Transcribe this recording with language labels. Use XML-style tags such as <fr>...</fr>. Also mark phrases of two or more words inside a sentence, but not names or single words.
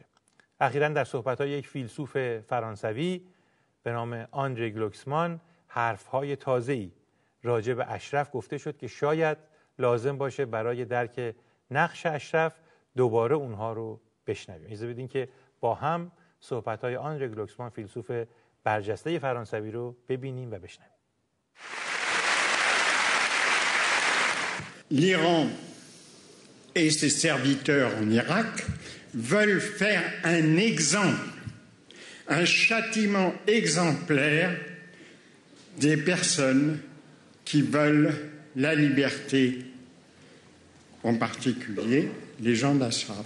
<fa>اخیراً در صحبت‌های یک فیلسوف فرانسوی به نام آندره گلوکسمان حرف‌های تازه‌ای راجع به اشرف گفته شد که شاید لازم باشه برای درک نقش اشرف دوباره اونها رو بشنویم. اجازه بدین که با هم صحبت‌های آندره گلوکسمان فیلسوف برجسته فرانسوی رو ببینیم و بشنویم.</fa> <fr>L'Iran et ses serviteurs en Irak veulent faire un exemple, un châtiment exemplaire des personnes qui veulent la liberté, en particulier les gens d'Ashraf.</fr>